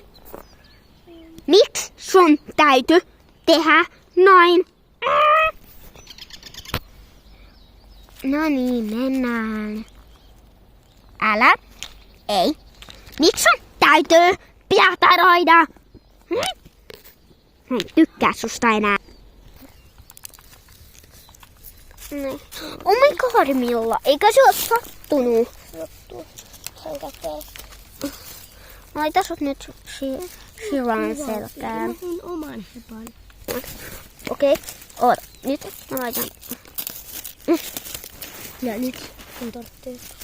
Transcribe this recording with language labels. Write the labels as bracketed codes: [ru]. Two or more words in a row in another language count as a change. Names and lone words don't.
[fi] Miksi sun täytyy tehdä noin? No niin, mennään. Älä. Ei. Miksi sun täytyy piehtaroida? Mä en tykkää susta enää. [en] Oh my god, [fi] Milla. Eikä se ole sattunut? Sattuu. Sen käteen. Laita sut nyt Shiran selkään. Mä tein oman hepan. Okei. Oota. Nyt mä laitan. Ja nyt Mun tarvitsee.